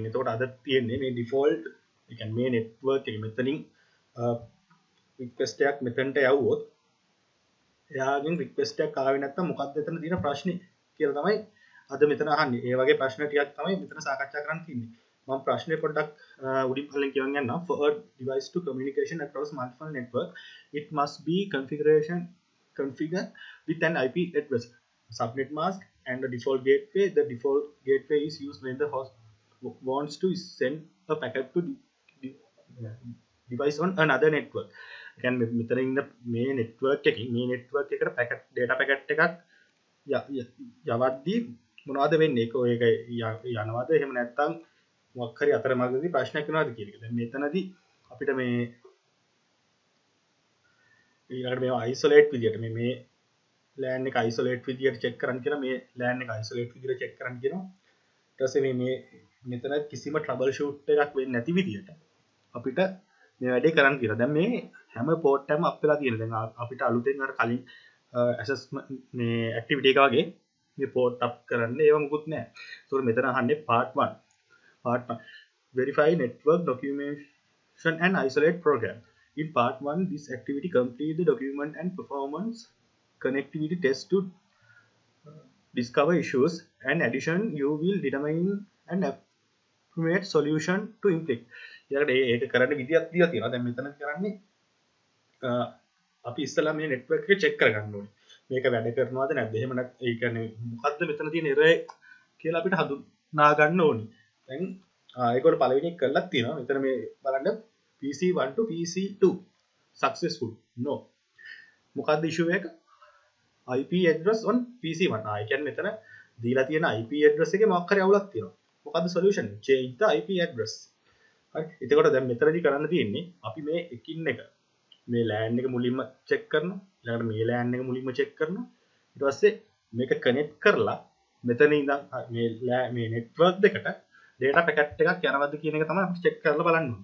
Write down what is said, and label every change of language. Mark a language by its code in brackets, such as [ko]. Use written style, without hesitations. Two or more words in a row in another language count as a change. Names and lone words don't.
[si] එතකොට අද තියෙන්නේ මේ default ඒ කියන්නේ මේ network එකේ මෙතනින් request එකක් මෙතනට යවුවොත් එයාගෙන් request එකක් ආවේ නැත්නම් මොකක්ද එතන තියෙන ප්‍රශ්නේ කියලා තමයි අද මෙතන අහන්නේ. ඒ වගේ ප්‍රශ්න ටිකක් තමයි මෙතන සාකච්ඡා කරන්න තියෙන්නේ. මම ප්‍රශ්නේ පොඩ්ඩක් උඩින් පල්ලෙන් කියවන් යන්නම්. [en] For a device to communication across multiple network, it must be configured with an IP address, subnet mask, and the default gateway. The default gateway is used when the host wants to send a packet to device on another network. [si] කියන්නේ මෙතන ඉන්න මේ network එකකින් මේ network එකට [en] packet data packet [si] එකක් යවද්දී මොනවද වෙන්නේ? ඒක යනවද? එහෙම නැත්නම් මොකක් හරි අතරමඟදී ප්‍රශ්නයක් වෙනවද කියන එක. දැන් මෙතනදී අපිට මේ ඊළඟට මේවා isolate විදියට මේ LAN එක isolate විදියට check කරන්න කියලා මේ LAN එක isolate විදියට check කරන්න කියනවා. ඊට පස්සේ මේ මෙතන කිසිම troubleshoot එකක් වෙන්නේ නැති විදියට අපිට මේ වැඩේ කරන්න කියලා. දැන් මේ හැම port එකම අප් වෙලා තියෙනවා. දැන් අපිට අලුතෙන් අර කලින් assessment මේ activity එක වගේ මේ [en] port up [si] කරන්න ඒවා මුකුත් නැහැ. ඒතකොට මෙතන අහන්නේ part 1. [en] Verify network documentation and isolate program. In part 1, this activity complete the document and performance connectivity test to discover issues. And addition, you will determine an appropriate solution to implement. [si] ඒක කරන්න විදියක් තියලා තියෙනවා. දැන් මෙතන කරන්නේ අපි ඉස්සලා මේ network එක check කරගන්න ඕනේ. මේක වැඩ කරනවද නැද්ද? එහෙම නැත්නම් ඒ කියන්නේ මොකද්ද මෙතන තියෙන error කියලා අපිට හඳුනා ගන්න ඕනේ. දැන් ඒකට පළවෙනි එක කරලා තියෙනවා. මෙතන මේ බලන්න [en] PC1 to PC2 successful. No. [si] මොකද්ද issue එක? [en] IP address on PC1. [si] ඒ කියන්නේ මෙතන දීලා තියෙන [en] IP address [si] එකේ මොකක් හරි අවුලක් තියෙනවා. මොකද්ද solution? [en] Change the IP address. [si] හරි. එතකොට දැන් මෙතනදී කරන්න තියෙන්නේ අපි මේ එකින් එක මේ LAN එක මුලින්ම check කරනවා. ඊළඟට මේ LAN එක මුලින්ම check කරනවා. ඊට පස්සේ මේක connect කරලා මෙතන ඉඳන් මේ network දෙකට [en] data packet [si] එකක් යනවද කියන එක තමයි අපි check කරලා බලන්න ඕනේ.